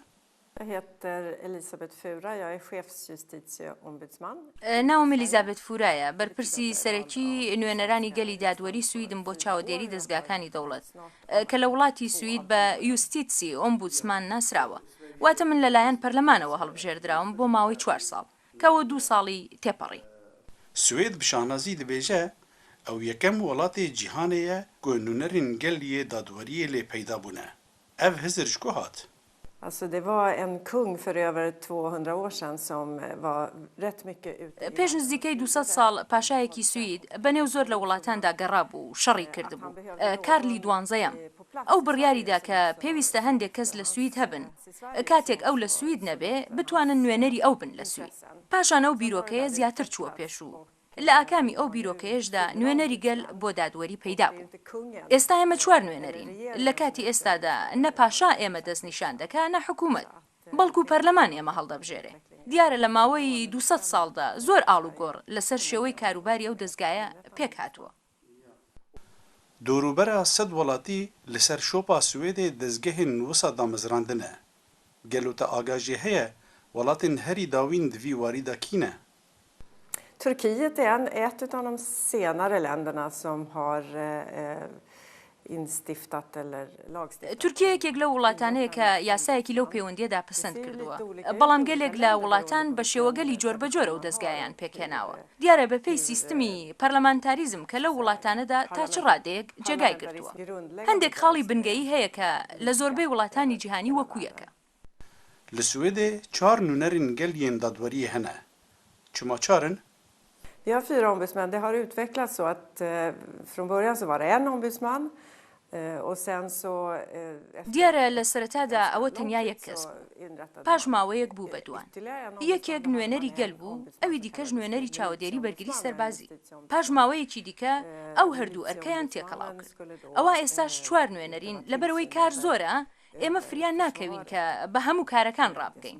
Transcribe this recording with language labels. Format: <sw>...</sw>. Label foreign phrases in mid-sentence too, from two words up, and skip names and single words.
<sv>Jag heter Elisabeth Fura, jag är chefsjustitieombudsman.</sv> <ckb>ناوم ئەلیزابێت فورایە، بەرپرسی سەرەکی نوێنەرانی گەلی دادوەری سویدم بۆ چاودێری دەستگاکانی دەوڵەت کە لە وڵاتی سوید بە</ckb> <sv>justitie ombudsman</sv> <ckb>ناسراوە. واتە من لەلایەن پەرلەمانەوە هەڵبژێردراوم بۆ ماوەی 4 ساڵ کەوە 2 ساڵی تێپەڕی.</ckb> <ku>سوێد bi şanazî dibêje ew yekem welatê cîhanê ye ku nûnerên geliyê dadweriyê lê peyda bûne. Ev hizir ji ku hat?</ku> <sv>Alltså det var en kung för över 200 år sedan som var rätt mycket ute.</sv> <ckb>پێش نزیکەی 200 ساڵ پاشایەکی سوید بەنێو زۆر لە وڵاتاندا گەڕابوو و شەڕی کردبوو. کارلی 12ەم ئەو بڕیاریدا کە پێویستە هەندێک کەس لە سوید هەبن. کاتێک ئەو لە سوید نەبێ بتوانن نوێنەری ئەو بن لە سوید. پاشان ئەو بیرۆکەیە زیاتر چووە پێشوو. لە ئاکامی ئەو بیرۆکەیەشدا نوێنەری گەل بۆ دادوەری پەیدا بوو. ئێستا ئێمە 4 نوێنەرین. لە کاتی ئێستادا نە پاشا ئێمە دەستنیشان دەکا نە حکوومەت، بەڵکو پەرلەمان ئێمە هەڵدەبژێرێ. دیارە لە ماوەی 200 ساڵدا زۆر ئاڵ و گۆڕ لەسەر شێوەی کاروباری ئەو دەستگایە پێک هاتووە.</ckb> <ku>دۆروبەرە 100 وڵاتی لەسەر شۆپا سوێدê dezgehên wisa damezrandine. گەلوتە ئاگاژێ هەیە وڵاتên herî dawîn divî warîda kîne?</ku> <sv>Turkiet är ett av de senare länderna som har instiftat eller lagstiftat.</sv> <ckb>تورکیەیەکێک لە وڵاتانەیە کە یاسایەکی لەو پەیوەندیەدا پسند کردووە. بەڵام گەلێک لە وڵاتان بە شێوەگەلی جۆربەجۆرە و دەستگایان پێکهێناوە. دیارە بەپێی سیستمی پەرلەمانتاریزم کە لە وڵاتانەدا تا چ ڕادەیەک جێگای کردووە. هەندێک خاڵی بنگەیی هەیە کە لە زۆربەی وڵاتانی جیهانی وەکوویەکە.</ckb> <ku>Li Swêdê 4 nûnerên gel yên dadweriyê hene. Çima çar in?</ku> <sv>Vi har 4 ombudsmän. Det har utvecklats så att från början så var det en ombudsman och sen så</sv> <ckb>دیارە لە سەرەتادا ئەوە تەنیا یەک کەس بوو. پاش ماوەیەک بوو بە دوان. یەکێک نوێنەری گەل بوو، ئەوی دیکەش نوێنەری چاودێری بەرگری سەربازی. پاش ماوەیەکی دیکە ئەو هەردوو ئەرکەیان تێکەڵاو کرد. ئەوە ئێستاش 4 نوێنەرین لەبەرەوەی کار زۆرە، ئێمە فریان ناکەوین کە بە هەموو کارەکان ڕابگەین.</ckb>